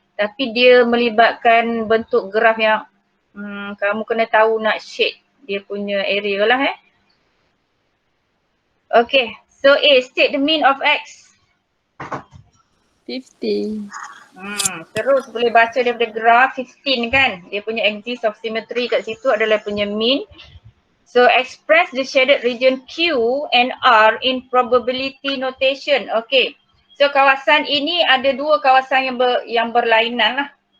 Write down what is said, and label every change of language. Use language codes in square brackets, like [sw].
[ms] Tapi dia melibatkan bentuk graf yang kamu kena tahu nak shade dia punya area lah [en] Okay, so A, state the mean of X. 50. [ms] Terus boleh baca daripada graf 15 kan. Dia punya axis of symmetry kat situ adalah punya mean. [en] So express the shaded region Q and R in probability notation. Okay. [ms] So kawasan ini ada dua kawasan yang berlainan lah.